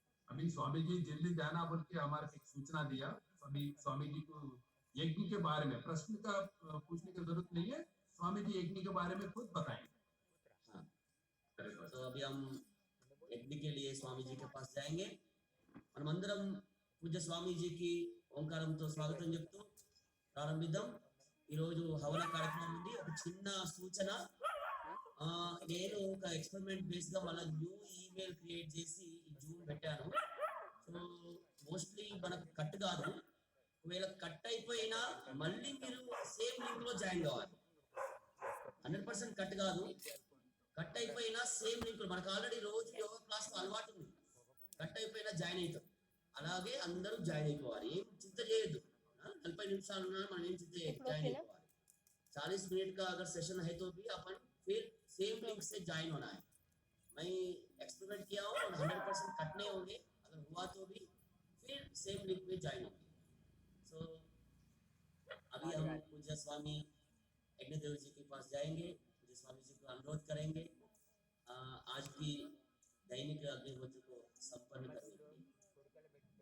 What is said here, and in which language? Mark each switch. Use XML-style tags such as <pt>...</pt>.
<hi>अभी स्वामी जी जल्दी जाना बोल के हमारे को एक सूचना दिया। स्वामी जी को यज्ञ के बारे में प्रश्न का पूछने की जरूरत नहीं है, स्वामी जी यज्ञ के बारे में खुद बताएंगे। हाँ, तो अभी हम यज्ञ के लिए स्वामी जी के पास जाएंगे।</hi> <te>మనమందరం పూజ్య స్వామీజీకి ఓంకారంతో స్వాగతం చెప్తూ ప్రారంభిద్దాం। ఈరోజు హవన కార్యక్రమం ఉంది। ఒక చిన్న సూచన, నేను ఒక ఎక్స్పెరిమెంట్ బేస్ గా మళ్ళీ న్యూ ఈమెయిల్ క్రియేట్ చేసి ఈ జూమ్ పెట్టాను। సో మోస్ట్లీ మనకు కట్ కాదు, ఒకవేళ కట్ అయిపోయినా మళ్ళీ మీరు సేమ్ లింక్ లో జాయిన్ కావాలి। 100% కట్ కాదు, కట్ అయిపోయినా సేమ్ లింక్, మనకు ఆల్రెడీ రోజు యోగా క్లాస్ అలవాటు ఉంది, కట్ అయిపోయినా జాయిన్ అవుతాం। అలాగే అందరూ జాయిన్ అయిపోవాలి, ఏం చింత చేయొద్దు। 40 నిమిషాలు ఉన్నా మనం ఏం చింత చేయొద్దు, జాయిన్ అయిపోవాలి।</te> <hi>40 मिनट का अगर सेशन है तो भी अपन फिर सेम लिंक से ज्वाइन होना है। मैं एक्सपेरिमेंट किया हूँ और 100% कटने होंगे, अगर हुआ तो भी फिर सेम लिंक में ज्वाइन होंगे। सो अभी हम पूज्य स्वामी यज्ञदेव जी के पास जाएंगे, पूज्य स्वामी जी को अनुरोध करेंगे आज की दैनिक अग्निहोत्र को संपन्न करने के लिए।</hi>